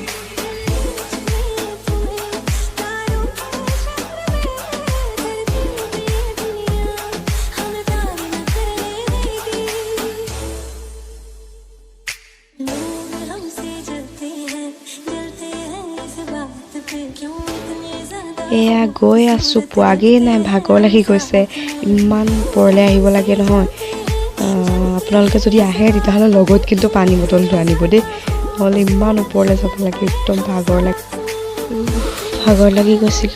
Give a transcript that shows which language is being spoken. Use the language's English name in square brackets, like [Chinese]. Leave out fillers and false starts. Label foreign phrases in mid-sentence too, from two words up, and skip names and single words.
[Hindi] चले तुम्हें तारों के शहर में, धरती पे ये दुनिया हमें प्यार न करने देगी। लोग हमसे जलते हैं इस बात पे, क्यों इतने ज्यादा [Assamese] এয়া গৈ আছোঁ, পোৱাগেই নাই, ভাগৰ লাগি গৈছে। ইমান ওপৰলৈ আহিব লাগে নহয়। আপোনালোকে যদি আহে তেতিয়াহ'লে লগত কিন্তু পানী বটলটো আনিব দেই, নহ'লে ইমান ওপৰলৈ যাব লাগে, একদম ভাগৰ লাগি গৈছিলোঁ।